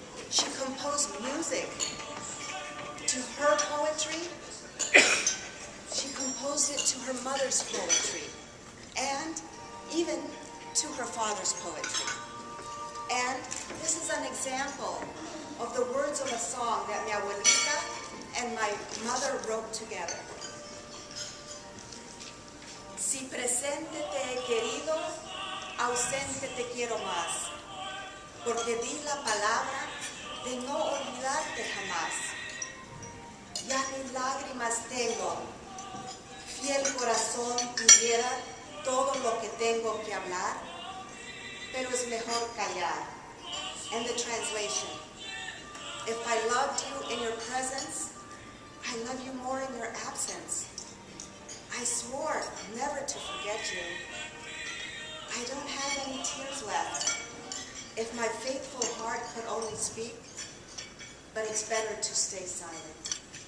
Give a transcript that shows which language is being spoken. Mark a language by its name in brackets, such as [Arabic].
[English] She composed music. To her poetry, she composed it to her mother's poetry, and even to her father's poetry. And this is an example of the words of a song that [Spanish] mi abuelita [English] and my mother wrote together. [Spanish] Si presente te he querido, ausente te quiero más, porque di la palabra de no olvidarte jamás. Ya ni lágrimas tengo, fiel corazón pudiera todo lo que tengo que hablar, pero es mejor callar. [English] And the translation: if I loved you in your presence, I love you more in your absence. I swore never to forget you. I don't have any tears left. If my faithful heart could only speak, but it's better to stay silent.